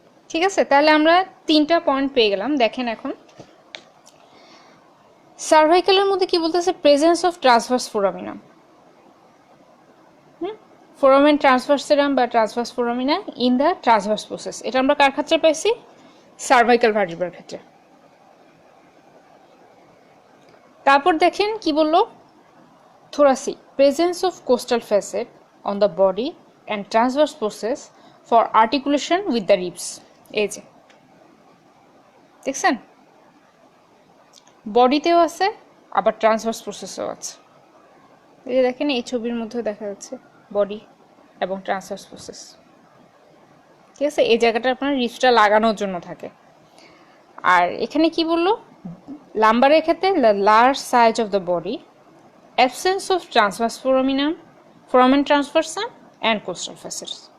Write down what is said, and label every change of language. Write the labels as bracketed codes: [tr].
[bn] ঠিক আছে, তাহলে আমরা 3টা পয়েন্ট পেয়ে গেলাম। দেখেন এখন সার্ভাইকালের মধ্যে কি বলতেছে, [en] Presence of transverse foramina, foramen transversarium বা transverse foramina in the transverse process. [bn] এটা আমরা কার ক্ষেত্রে পাইছি, সার্ভাইকাল ভার্টিব্রার ক্ষেত্রে। তারপর দেখেন কি বললো, [en] thoracic presence of coastal facet on the body and transverse process for articulation with the ribs। [bn] এই যে দেখছেন বডিতেও আছে আবার ট্রান্সভার্স প্রসেসও আছে। এই যে দেখেন এই ছবির মধ্যে দেখা যাচ্ছে বডি এবং ট্রান্সভার্স প্রসেস। ঠিক আছে, এই জায়গাটা আপনার রিবসটা লাগানোর জন্য থাকে। আর এখানে কি বললো, লাম্বারের ক্ষেত্রে [en] Large size of the body, absence of transverse foramen transversum and coastal facets।